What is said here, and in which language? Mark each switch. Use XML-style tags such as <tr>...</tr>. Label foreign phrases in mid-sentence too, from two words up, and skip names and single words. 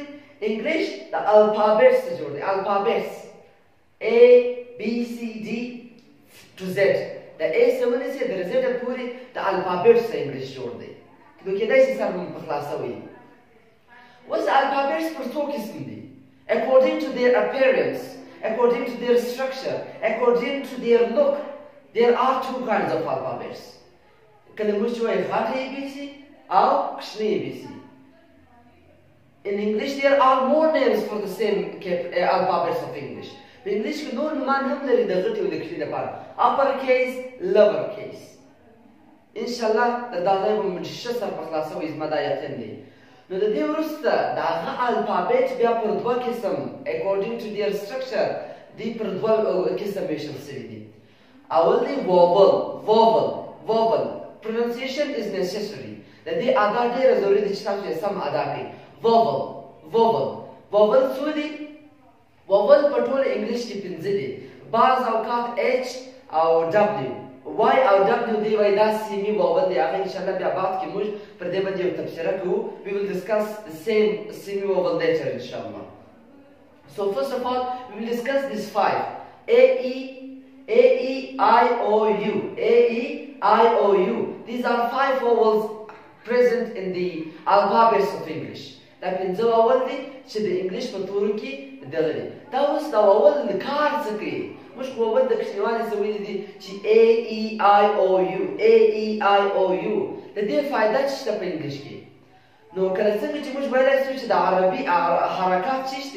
<ps>انګلیش د الفابet څخه جوړ دی.</ps> <en>الفابet A B C D to Z.</en> <ps>د A څخه ونیسئ تر Z پورې د الفابet څخه انګلیش جوړ دی. نو کېدای شي سر مو په خلاصه وي. اوس د الفابet پر څو قسم دي؟</ps> <en>According to their appearance, according to their structure, according to their look, there are 2 kinds of alphabets.</en> <ps>کله موږ وایو غټه ABC او کوچنۍ ABC.</ps> <en>In English there are more names for the same alphabets of English.</en> <ps>په انګلیش کې نور نومان هم لري د غټې او د کوچنۍ لپاره.</ps> <en>upper case, lower case.</en> <ps>انشاءالله د دا ځای به مو ښه سر په خلاصه وي زما دا یقین دی. نو د دې وروسته د هغه الفابet بیا پر 2 قسم</ps> <en>according to their structure</en> <ps>دی پر 2 قسم ویشل شوي دي. اول دی vowel.</ps> <en>Pronunciation is necessary.</en> <ps>د دې ادا ډېره ضروري ده چې تاسو یې سم ادا کړئ. vowel څو دي؟ vowel په ټول انګلیش کې 5 دي. بعض اوقات H او W Y او W دی وایي دا</ps> <en>semi vowel</en> <ps>دی. هغه انشاءالله بیا بعد کې موږ پر دې باندې یو تبصره کوو.</ps> <en>We will discuss the same semi vowel later inshallah. So first of all we will discuss these 5. A E I O U. These are 5 vowels present in the alphabets of English.</en> <ps>دا 5 vowel دي چې د انګلیش په تورو کې دغه دي. دا اوس دا vowel کار څه کوي؟ موږ vowel د کوچنیوالي څه ویلي دي چې A E I O U. د دې فایده څه شته په انګلیش کې؟ نو کله څنګه چې موږ ویلی شو چې د عربي حرکات څه دي؟</ps>